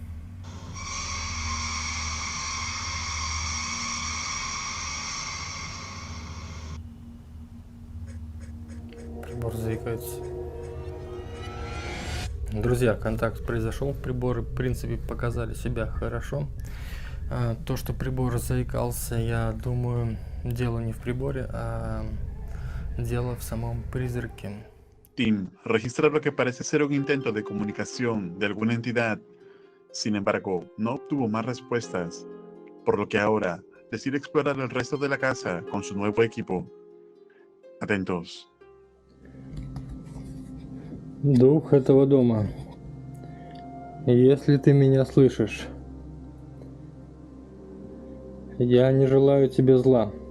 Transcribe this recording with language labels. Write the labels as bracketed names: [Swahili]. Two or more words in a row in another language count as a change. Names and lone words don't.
[Russian] Прибор заикается. Друзья, контакт произошел. Приборы, в принципе, показали себя хорошо. То, что прибор заикался, я думаю, дело не в приборе, а дело в самом призраке. [Spanish] Tim registra lo que parece ser un intento de comunicación de alguna entidad. Sin embargo, no obtuvo más respuestas. por lo que ahora decide explorar el resto de la casa con su nuevo equipo. Atentos. [Russian] Дух этого дома, если ты меня слышишь, я не желаю тебе зла.